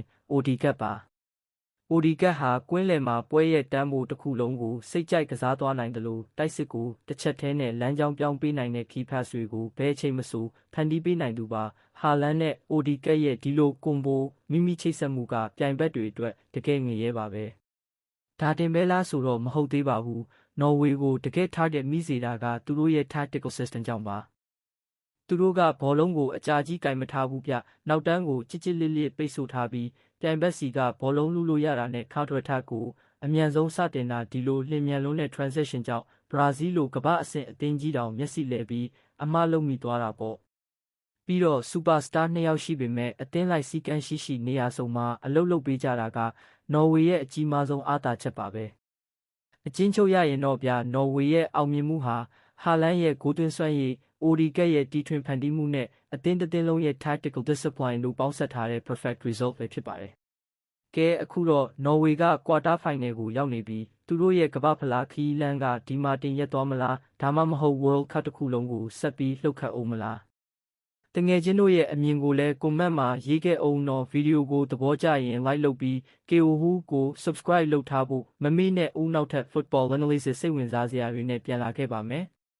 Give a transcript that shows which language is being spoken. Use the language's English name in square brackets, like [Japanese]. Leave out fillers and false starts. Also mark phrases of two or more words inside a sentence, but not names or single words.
[Burmese] အိုဒီကတ်ပါ။အိုဒီကတ်ဟာကွင်းလယ်မှာပွဲရဲ့တန်းမိုးတစ်ခုလုံးကိုစိတ်ကြိုက်ကစားသွားနိုင်တယ်လို့တိုက်စစ်ကိုတစ်ချက်ထဲနဲ့လမ်းကြောင်းပြောင်းပေးနိုင်တဲ့ခီးဖတ်တွေကိုဘယ်အချိန်မဆိုဖန်တီးပေးနိုင်သူပါဟာလန်းနဲ့အိုဒီကတ်ရဲ့ဒီလိုကွန်ဘိုမိမိချိတ်ဆက်မှုကပြိုင်ဘက်တွေအတွက်တကယ်ငရဲပါပဲ။ဒါတင်ပဲလား ဆိုတော့မဟုတ်သေးပါဘူး။နော်ဝေကိုတကယ် target မိစေတာကသူတို့ရဲ့ [English] tactical system [Burmese] ကြောင့်ပါ။သူတို့ကဘောလုံးကိုအကြာကြီးကင်မထားဘူးဗျ။နောက်တန်းကိုချစ်ချစ်လစ်လစ်ပိတ်ဆို့ထားပြီးပြိုင်ဘက်စီကဘောလုံးလူလို့ရတာနဲ့ [English] counter attack [Burmese] ကိုအ မြန်ဆုံးစတင်တာဒီလိုလျင်မြန်လုံးတဲ့ transition ကြောင့် Brazil လိုကမ္ဘာအဆင့်အသင်းကြီးတောင်မျက်စိလဲပြီးအမှားလုံးမိသွားတာပေါ့။ပြီးတော့ superstar 2ယောက်ရှိပေမဲ့အသင်းလိုက်စီကန်း ရှိနေရာစုံမှာအလုပ်လုပ်ပေးကြတာကနော်ဝေရဲ့အကြီးမားဆုံးအားသာချက်ပါပဲ။အချင်းချုပ်ရရင်တော့ဗျာနော်ဝေရဲ့အောင်မြင်မှုဟာ လန်းရဲ့ဂိုးသွင်းစွမ်းရည်အိုဒီကက်ရဲ့တီထွင်ဖန်တီးမှုနဲ့အသင်းတစ်သင်းလုံးရဲ့ [English] tactical discipline [Burmese] တို့ပေါင်းစ ပ်ထားတဲ့ [English] perfect result [Burmese] ပဲဖြစ်ပါတယ်။ကဲအခုတော့နော်ဝေက [English] quarter final [Burmese] ကိုရောက်နေပြီးသူတို့ရဲ့ကမ္ဘာဖလားခီးလန်းကဒီမှာတင်ရက်သွားမလားဒါမှမဟုတ် World Cup တစ်ခုလုံးကိုဆက်ပြီးလှုပ်ခတ်အောင်မလားတငယ်ချင်းတို့ရဲ့အမြင်ကိုလည်း comment မှာရေးခဲ့အောင်နော်ဗီဒီယိုကိုသဘောကျရင် like လုပ်ပြီး KOHU ကို subscribe လုပ်ထားဖို့မမေ့နဲ့ဦးနောက်ထပ် [English] football analysis [Burmese] စိတ်ဝင်စားစရာတွေနဲ့ပြန်လာခဲ့ပါမယ်။